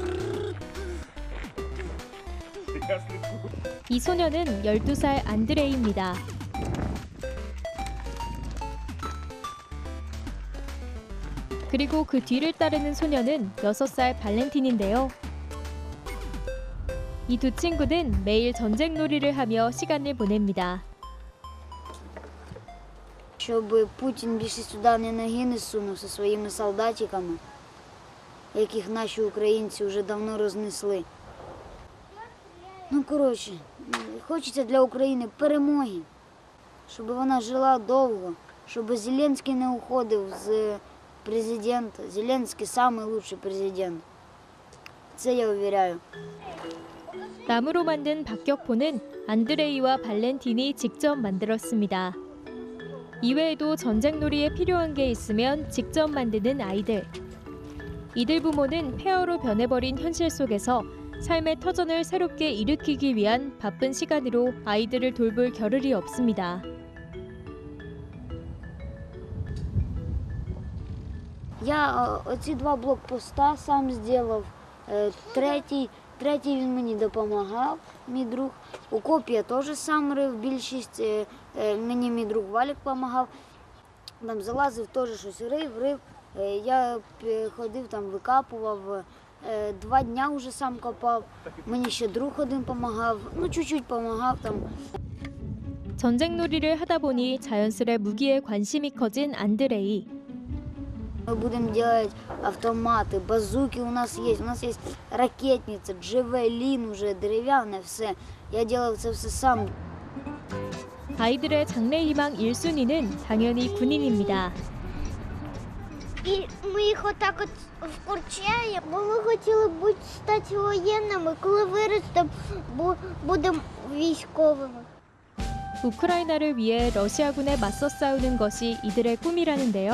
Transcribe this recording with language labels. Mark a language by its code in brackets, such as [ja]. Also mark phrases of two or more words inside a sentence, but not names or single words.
[ko] 이 소녀는 12살 안드레이입니다. 그리고 그 뒤를 따르는 소녀는 6살 발렌틴인데요. 이 두 친구는 매일 전쟁놀이를 하며 시간을 보냅니다. [uk] Щоб Путін більше сюди ноги не сунув зі своїми солдатиками, яких наші українці вже давно рознесли. Коротше, хочеться для України перемоги, щоб вона жила довго, щоб Зеленський не уходив з президента. Зеленський – найкращий президент. Це я уверяю. [ko] 나무로 만든 박격포는 안드레이와 발렌틴이 직접 만들었습니다. 이외에도 전쟁놀이에 필요한 게 있으면 직접 만드는 아이들. 이들 부모는 폐허로 변해버린 현실 속에서 삶의 터전을 새롭게 일으키기 위한 바쁜 시간으로 아이들을 돌볼 겨를이 없습니다. [uk] Я оці 2 блокпоста сам зробив, третій він мені допомагав, мій друг. Окоп я теж сам рив, більшість мені мій друг Валік допомагав. Там залазив, теж щось рив. Я ходив, там викапував, 2 дня вже сам копав. Мені ще друг один допомагав, чуть-чуть допомагав там. [ko] 전쟁놀이를 하다 보니 자연스레 무기에 관심이 커진 안드레이. [ru] Мы будем делать автоматы, базуки у нас есть ракетница, джавелин уже, деревянное, все. Я делал это все сам. [ko] 아이들의 장래희망 1순위는 당연히 군인입니다. [uk] І ми їх отак от вкорчаємо. Бо ми хотіли бути стати воєнними, коли виростемо, будемо військовими. [ko] 우크라이나를 위해 러시아군에 맞서 싸우는 것이 이들의 꿈이라는데요.